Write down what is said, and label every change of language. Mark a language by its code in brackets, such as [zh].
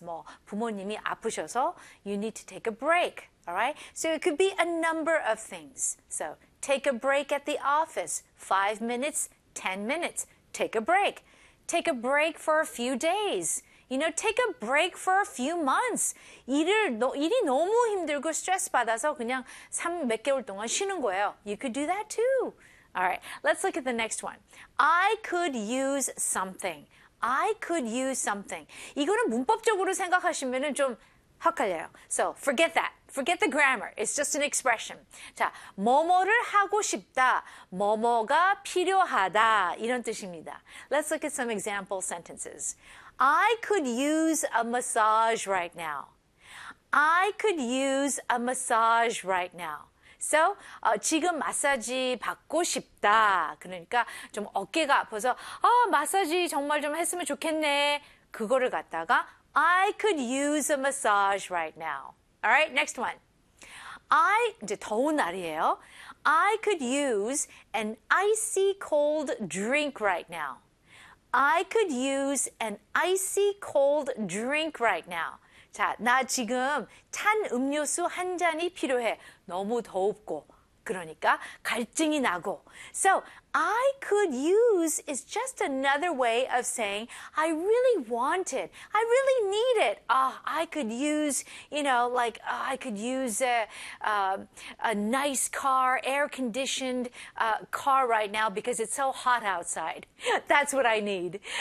[ko] 뭐, 부모님이 아프셔서 [en] you need to take a break. All right, so it could be a number of things. So, take a break at the office. 5 minutes, 10 minutes. Take a break. Take a break for a few days. You know, take a break for a few months. [ko] 일이 너무 힘들고 스트레스 받아서 그냥 몇 개월 동안 쉬는 거예요. [en] You could do that too. All right, let's look at the next one. I could use something. I could use something. [ko] 이거는 문법적으로 생각하시면 좀 헷갈려요. [en] So, forget that. Forget the grammar. It's just an expression. [ko] 자, 뭐뭐를 하고 싶다. 뭐뭐가 필요하다. 이런 뜻입니다. [en] Let's look at some example sentences. I could use a massage right now. I could use a massage right now. [ko] So, 지금 마사지 받고 싶다. 그러니까 좀 어깨가 아파서 마사지 정말 좀 했으면 좋겠네. 그거를 갖다가 [en] I could use a massage right now. All right, next one. [ko] 이제 더운 날이에요. [en] I could use an icy cold drink right now. I could use an icy cold drink right now. [ko] 자, 나 지금 찬 음료수 한 잔이 필요해. 너무 덥고. 그러니까 갈증이 나고. [en] So, I could use is just another way of saying I really want it. I really need it. I could use, you know, like I could use a nice car, air-conditioned car right now because it's so hot outside. That's what I need.